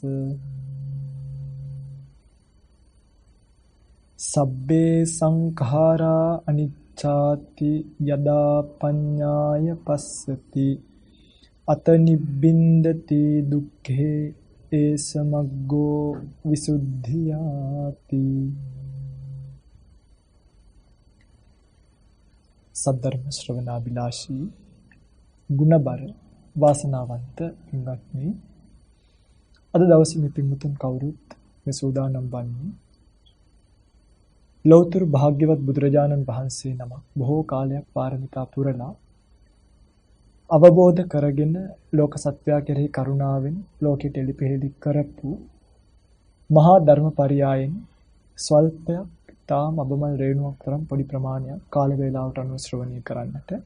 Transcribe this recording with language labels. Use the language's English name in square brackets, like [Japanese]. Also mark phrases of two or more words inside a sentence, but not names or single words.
[Pali] සබ්බේ සංඛාරා අනිච්චාති යදා පඤ්ඤාය පස්සති අත නිබ්බින්දති දුක්ඛේ ඒසමග්ගෝ විසුද්ධියාති. [Sinhala] සද්ධර්ම ශ්‍රවණාබිලාෂී ගුණබර වාසනාවන්ත පින්වත්නි, අද දවසේ මේ පින්වතුන් කවුරුත් මේ සූදානම් වන්නේ ලෞතර භාග්‍යවත් බුදුරජාණන් වහන්සේ නමක් බොහෝ කාලයක් පාරමිතා පුරලා අවබෝධ කරගෙන ලෝක සත්වයා කෙරෙහි කරුණාවෙන් ලෝකෙට එළිපෙහෙළි කරපු මහා ධර්මපරියායෙන් ස්වල්පයක් තාම අබමල් රේණුවක් තරම් පොඩි ප්‍රමාණයක් කාල වේලාවට අනුව ශ්‍රවණය කරන්නට